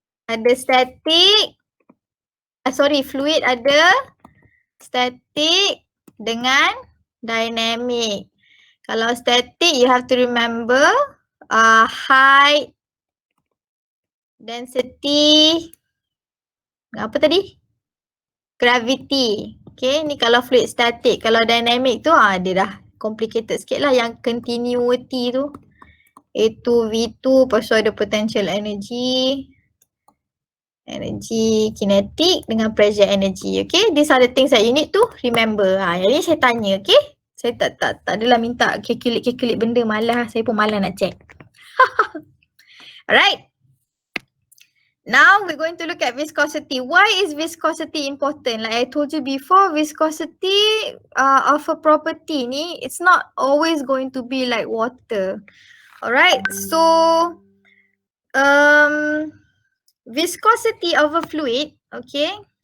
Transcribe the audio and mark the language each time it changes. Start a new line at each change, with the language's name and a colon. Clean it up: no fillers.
Malay: Ada static, fluid ada static dengan dynamic.
English: Kalau static you have to remember height, density,
Malay: apa tadi? Gravity. Okay, ni kalau fluid static. Kalau dynamic tu dia dah complicated sikit lah. Yang continuity tu A2, V2, lepas tu ada potential energy, kinetic dengan pressure energy.
English: Okay, these are the things that you need to remember.
Malay: Jadi saya tanya, okay. Saya tak adalah minta calculate benda, malas. Saya pun malas nak check. Alright.
English: Now we're going to look at viscosity. Why is viscosity important? Like I told you before, viscosity of a property ni, it's not always going to be like water. Alright, so viscosity of a fluid, okay.